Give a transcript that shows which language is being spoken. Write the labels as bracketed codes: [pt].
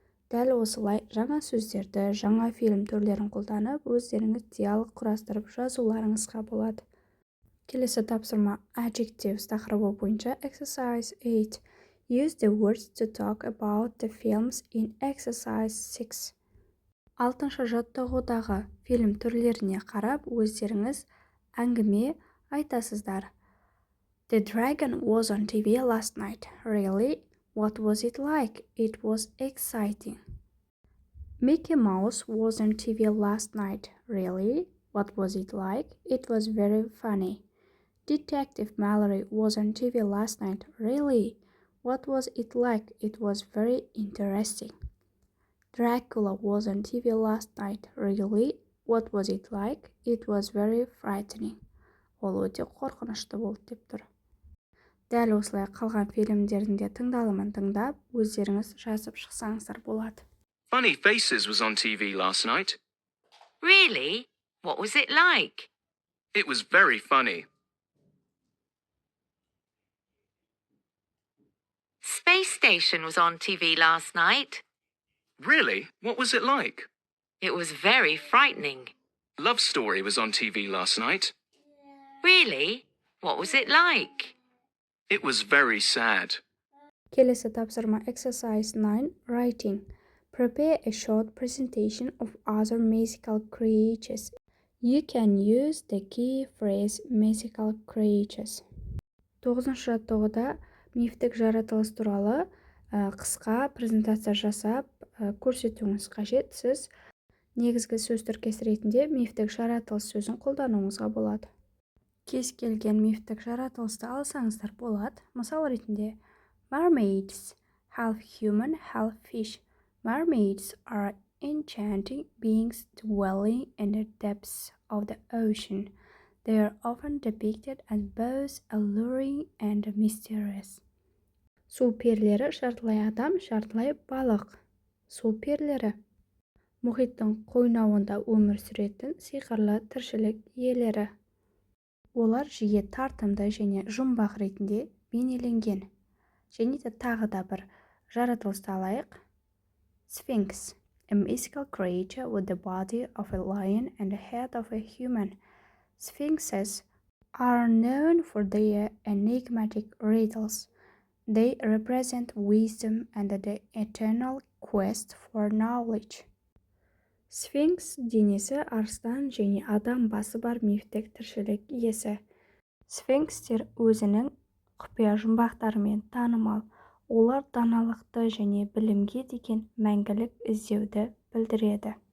[kk] Дәл осылай жаңа сөздерді, жаңа фильм түрлерін қолданып, өздеріңіз диалог құрастырып жазуларыңызға болады. Келесі тапсырма adjectives тақырыбы бойынша [en] exercise 8. Use the words to talk about the films in exercise 6. [kk] 6-шы жаттығудағы фильм түрлеріне қарап, өздеріңіз әңгіме айтасыздар. [en] The Dragon was on TV last night. Really? What was it like? It was exciting. Mickey Mouse was on TV last night. Really? What was it like? It was very funny. Detective Mallory was on TV last night. Really? What was it like? It was very interesting. Dracula was on TV last night. Really? What was it like? It was very frightening. [kk] Ол өте қорқынышты болды деп тұр. Дәл осылай қалған фильмдердің де тыңдалымын тыңдап, өздеріңіз жазып шықсаңыздар болады. [en] Funny Faces was on TV last night. Really? What was it like? It was very funny. Space Station was on TV last night. Really? What was it like? It was very frightening. Love Story was on TV last night. Really? What was it like? It was very sad. [kk] Kelesi tapsırma [en] exercise 9 writing. Prepare a short presentation of other mythical creatures. You can use the key phrase mythical creatures. [kk] 9-шы жаттығуда мифтік жаратылыс туралы қысқа презентация жасап көрсетуіңіз қажет. Сіз негізгі сөз тіркесі ретінде мифтік жаратылыс сөзін қолдануыңызға болады. Кез келген мифтік жаратылысты алсаңыздар болады. Мысал ретінде [en] mermaids, half human, half fish. Mermaids are enchanting beings dwelling in the depths of the ocean. They are often depicted as both alluring and mysterious. [kk] Су перілері жартылай адам, жартылай балық. Су перілері мұхиттың қойнауында өмір сүретін сиқырлы тіршілік иелері. Олар жиі тартымды және жұмбақ ретінде бейнеленген. Және де тағы да бір жаратылысты алайық. [en] Sphinx, a mythical creature with the body of a lion and the head of a human. Sphinxes are known for their enigmatic riddles. They represent wisdom and the eternal quest for knowledge. [kk] Sphinx денесі арыстан және адам басы бар мифтік тіршілік иесі. Сфинкстер өзінің құпия жұмбақтарымен танымал. Олар даналықты және білімге деген мәңгілік іздеуді білдіреді.